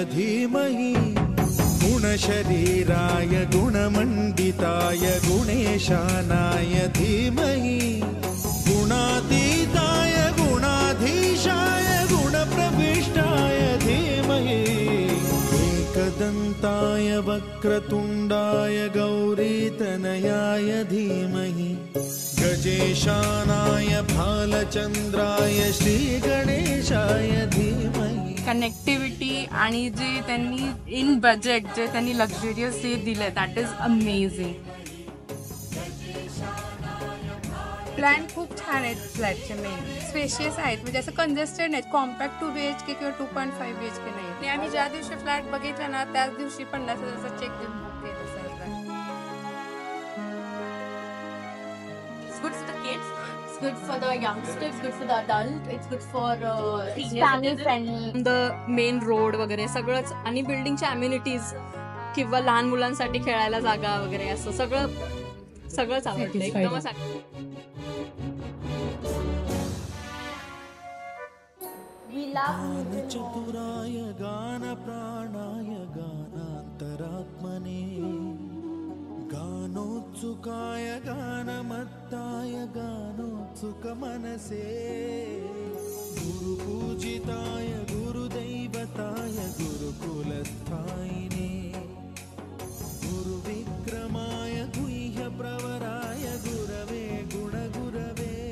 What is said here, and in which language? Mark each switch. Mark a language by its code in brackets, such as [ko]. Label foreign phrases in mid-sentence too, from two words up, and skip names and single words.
[sa] धीमहि गुणशरीराय गुणमण्डिताय गुणेशानाय धीमहि गुणातीताय गुणाधीशाय गुणप्रविष्टाय धीमहि एकदन्ताय वक्रतुण्डाय गौरीतनयाय धीमहि गजेशानाय भालचंद्राय श्री गणेशाय धीमहि. [mr] कनेक्टिव्हिटी आणि जे त्यांनी [en] in budget [mr] जे त्यांनी लक्झरियस हे दिले, [en] that is amazing. [mr] प्लॅन खूप छान आहेत फ्लॅटचे, [en] main spacious [mr] आहेत, म्हणजे असं कंजेस्टेड नाहीत. [en] compact 2 BHK [mr] किंवा 2.5 BHK नाही. आणि आम्ही ज्या दिवशी फ्लॅट बघितला ना त्याच दिवशी 50,000चा चेक देऊन बुक केला सर. [en] Good for the kids, it's good for the youngsters, it's good for the adult, it's good for family friendly. the main road [mr] वगैरे सगळंच आणि बिल्डिंगच्या अम्युनिटीज किंवा लहान मुलांसाठी खेळायला जागा वगैरे असं सगळंच आवडतं एकदमच. [sa] चतुराय गान प्राणाय गानान्तरात्मने गानोत्सुकाय गानमत्ताय गानोत्सुक मनसे गुरुपूजिताय गुरुदैवताय गुरुकुलस्थायिने गुरुविक्रमाय गुह्यप्रवराय गुरवे गुणगुरवे